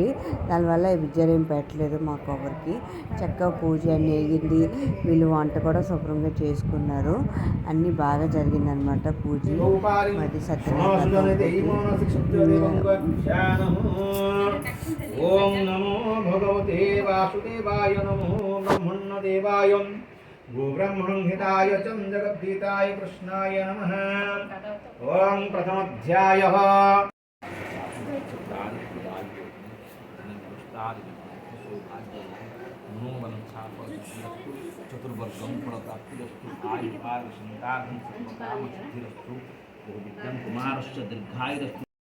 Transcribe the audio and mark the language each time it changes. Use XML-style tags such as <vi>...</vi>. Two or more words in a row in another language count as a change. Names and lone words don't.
<te>దానివల్ల విజయం ఏం పెట్టలేదు మాకు ఎవరికి. చక్కగా పూజ అన్నీ అయ్యింది. వీళ్ళు వంట కూడా శుభ్రంగా చేసుకున్నారు. అన్నీ బాగా జరిగిందనమాట పూజ. మరి</te> <sa>ఓం నమో భగవతే వాసుదేవాయ నమో బ్రహ్మణ దేవాయ गोब्रह्मणं हिताय च जगद्गीताय कृष्णाय नमः। ओम प्रथमाध्यायः चतुर्वर्गं फलप्राप्तिरस्तु आयुर्भाग्यसन्तानं सर्वकामसिद्धिरस्तु बहुविद्यं कुमारस्य दीर्घायुरस्तु।</sa>